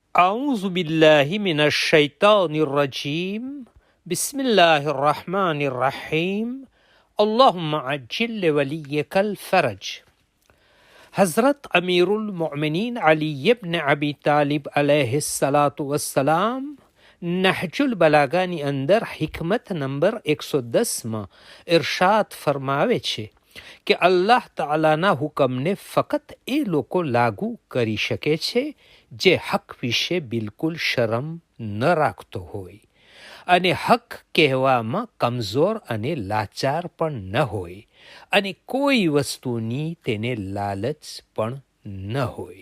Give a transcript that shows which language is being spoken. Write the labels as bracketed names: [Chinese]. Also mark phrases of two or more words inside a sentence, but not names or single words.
[Arabic] أعوذ بالله من الشيطان الرجيم بسم الله الرحمن الرحيم اللهم عجل لوليك الفرج. [Gujarati] हज़रत अमीरुल मोमिनीन अली इब्न अबी तालिब [Arabic] عليه الصلاة والسلام [Gujarati] नहजुल बलागाની અંદર હિકમત નંબર 110માં ઇરશાદ ફરમાવે છે કે અલ્લાહ તાલાના હુકમને ફક્ત એ લોકો લાગુ કરી શકે છે જે હક વિશે બિલકુલ શરમ ન રાખતો હોય અને હક કહેવામાં કમજોર અને લાચાર પણ ન હોય અને કોઈ વસ્તુની તેને લાલચ પણ ન હોય.